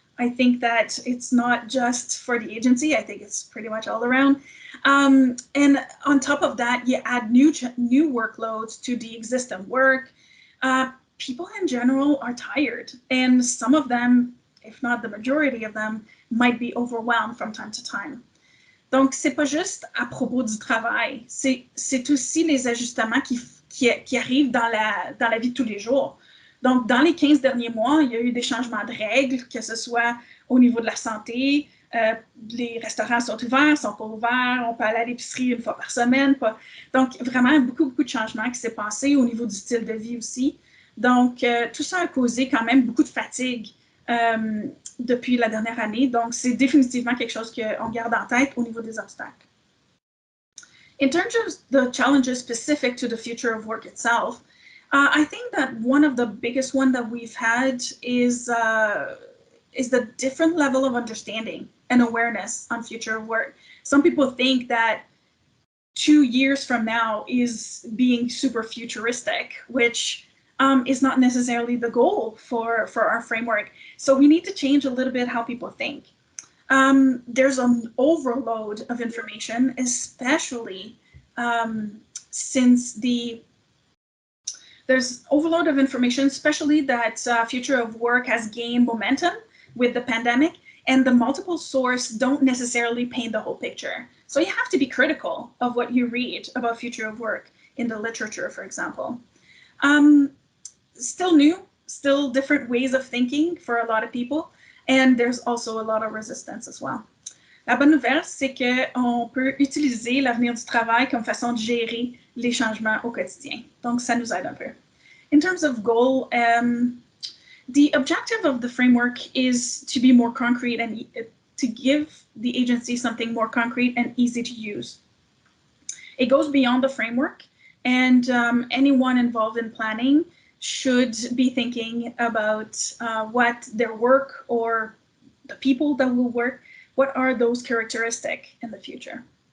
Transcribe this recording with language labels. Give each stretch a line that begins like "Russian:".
English: I think that it's not just for the agency. I think it's pretty much all around. And on top of that, you add new workloads to the existing work. People in general are tired, and some of them, if not the majority of them, might be overwhelmed from time to time.
French: Donc, c'est pas juste à propos du travail, c'est aussi les ajustements qui arrivent dans la vie de tous les jours. Donc, dans les 15 derniers mois, il y a eu des changements de règles, que ce soit au niveau de la santé, les restaurants sont ouverts, sont pas ouverts, on peut aller à l'épicerie une fois par semaine. Donc, vraiment, beaucoup de changements qui s'est passé au niveau du style de vie aussi. Donc, tout ça a causé quand même beaucoup de fatigue depuis la dernière année. Donc, c'est définitivement quelque chose qu'on garde en tête au niveau des obstacles.
English: In terms of the challenges specific to the future of work itself, I think that one of the biggest one that we've had is the different level of understanding and awareness on future of work. Some people think that 2 years from now is being super futuristic, which is not necessarily the goal for our framework. So we need to change a little bit how people think. There's an overload of information, especially since there's overload of information, especially that future of work has gained momentum with the pandemic, and the multiple sources don't necessarily paint the whole picture. So you have to be critical of what you read about future of work in the literature, for example. Still new, still different ways of thinking for a lot of people, and there's also a lot of resistance as well.
French: La bonne nouvelle, c'est qu'on peut utiliser l'avenir du travail comme façon de gérer les changements au quotidien. Donc, ça nous aide un peu.
English: In terms of goal, the objective of the framework is to be more concrete and to give the agency something more concrete and easy to use. It goes beyond the framework, and anyone involved in planning should be thinking about what their work or the people that will work, what are those characteristics in the future.